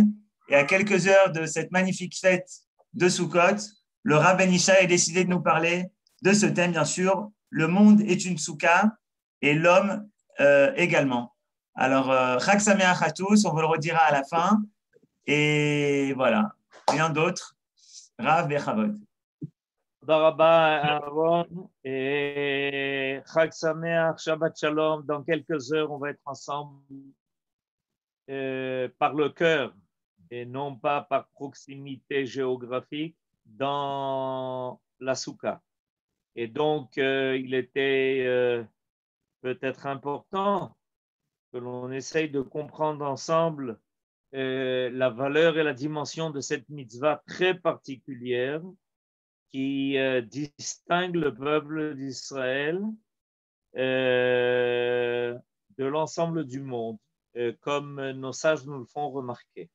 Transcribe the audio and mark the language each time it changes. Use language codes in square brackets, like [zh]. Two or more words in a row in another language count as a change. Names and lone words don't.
[fr] Et à quelques heures de cette magnifique fête de Sukkot, le Rav Ben Ishai a décidé de nous parler de ce thème, bien sûr. Le monde est une soukha et l'homme également. Alors, [he] חג שמח [fr] à tous, on vous le redira à la fin. Et voilà, rien d'autre. [he] רב בכבוד. תודה רבה, אהרון. חג שמח, שבת שלום. [fr] Dans quelques heures, on va être ensemble par le cœur et non pas par proximité géographique dans la soukha. Et donc, il était peut-être important que l'on essaye de comprendre ensemble la valeur et la dimension de cette mitzvah très particulière qui distingue le peuple d'Israël de l'ensemble du monde, comme nos sages nous le font remarquer.